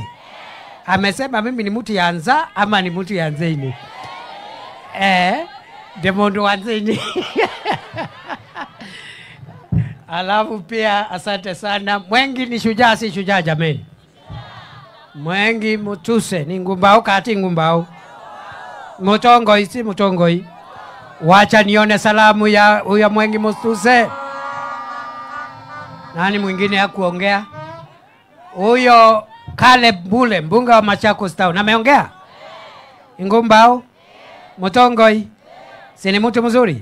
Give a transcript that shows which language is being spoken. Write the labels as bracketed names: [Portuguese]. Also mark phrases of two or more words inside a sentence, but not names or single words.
[Swahili] Amesema mimi ni mtu ya nzaa ama ni mtu ya nzini? Demondo wa nzini. Alafu pia asante sana. Mwengi ni shujaa si shujaa jameni? Mwengi Mutuse ni ngumbao kati ngumbao. Mutongoi si mutongoi. Wacha nione salamu ya huyo Mwengi Mutuse. Nani mwingine hakuongea? Huyo Caleb Bule mbunge wa Machakos Town ameongea? Ngumbao? Mutongoi? Si ni mtu mzuri?